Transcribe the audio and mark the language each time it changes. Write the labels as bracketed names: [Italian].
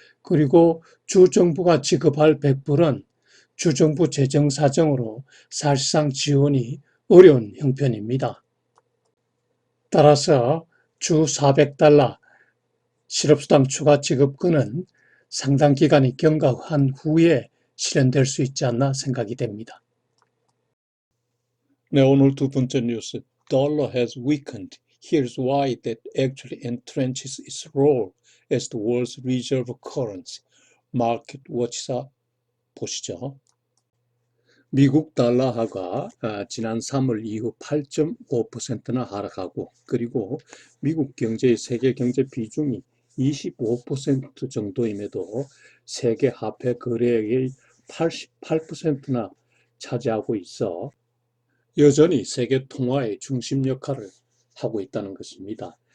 [Korean] 그리고 주정부가 지급할 100불은 주정부 재정 사정으로 사실상 지원이 어려운 형편입니다. 따라서 주 400달러 실업수당 추가 지급금은 상당 기간이 경과한 후에 실현될 수 있지 않나 생각이 됩니다. 네, 오늘 두 번째 뉴스. [English] Dollar has weakened. Here's why that actually entrenches its role as the world's reserve currency. [Korean] 마켓 워치사 보시죠. 미국 달러화가 지난 3월 이후 8.5%나 하락하고 그리고 미국 경제의 세계 경제 비중이 25% 정도임에도 세계 화폐 거래액의 88%나 차지하고 있어 여전히 세계 통화의 중심 역할을 하고 있다는 것입니다.